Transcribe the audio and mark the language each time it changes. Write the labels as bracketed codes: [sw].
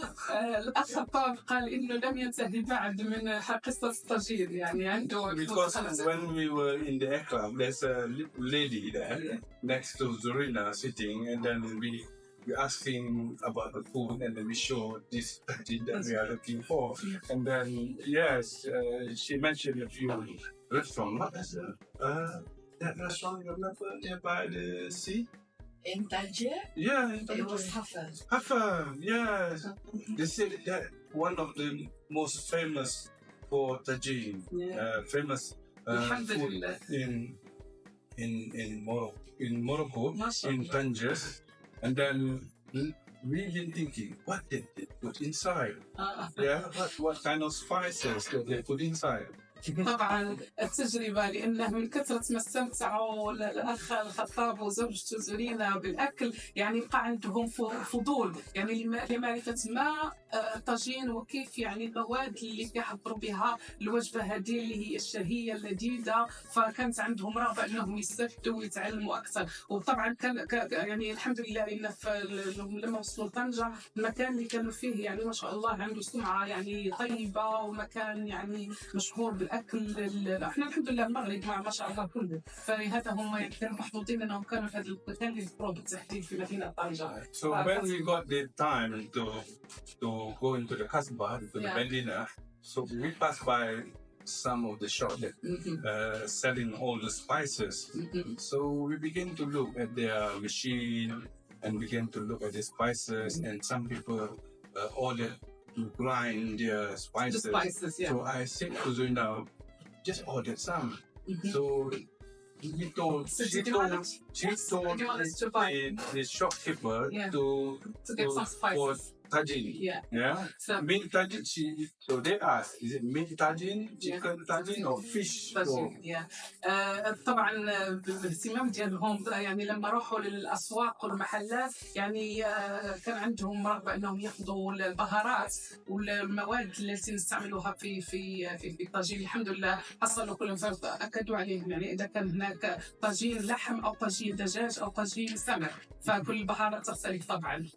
[ar] الأخ خطاب قال إنه لم ينتهي بعد من قصة الطاجين يعني عنده. [en] Because when we were in the aircraft, there's a lady there next to Zorina sitting, and then we asking about the food, and then we showed this touching that we are looking for. And then yes, she mentioned a few restaurants. What is that restaurant you remember there by the sea? In Tangier? Yeah, it was Haffa. Haffa, yes. They said that one of the most famous for Tajin, famous food in Morocco, in Tangier. And then we've been thinking, what did they put inside? What kind of spices did they put inside? [ar] طبعا التجربة لأنه من كثرة ما استمتعوا الأخ الخطاب وزوجته زورينا بالأكل يعني بقى عندهم فضول يعني لمعرفة ما طاجين وكيف يعني المواد اللي يحضروا بها الوجبة هذه اللي هي الشهية اللذيذة. فكانت عندهم رغبة أنهم يستفدوا ويتعلموا أكثر. وطبعا كان يعني الحمد لله لأن لما وصلوا طنجة المكان اللي كانوا فيه يعني ما شاء الله عنده سمعة يعني طيبة ومكان يعني مشهور بالأكل. احنا الحمد لله المغرب ما شاء الله كله. فهذا هم كانوا محظوظين أنهم كانوا في هذا المكان اللي يذكروا بالتحديد في مدينة طنجة. [en] So when we got the time to go into the Kasbah, into the Medina, so we passed by some of the shops that selling all the spices. So we began to look at their machine and began to look at the spices, and some people ordered to grind their spices. The spices, yeah. So I said to Zuna, just order some. So she told the shopkeeper to get some spices. Tajin. Yeah. So meat tajin. So they asked, is it meat tajin, chicken tajin, or fish? tajin. [ar] طبعا بالاهتمام ديالهم يعني لما راحوا للأسواق والمحلات يعني كان عندهم رغبة أنهم يأخذوا البهارات والمواد التي نستعملوها في الطاجين. الحمد لله حصلوا كلهم أكدوا عليهم يعني إذا كان هناك طاجين لحم أو طاجين دجاج أو طاجين سمك فكل البهارات تختلف طبعا.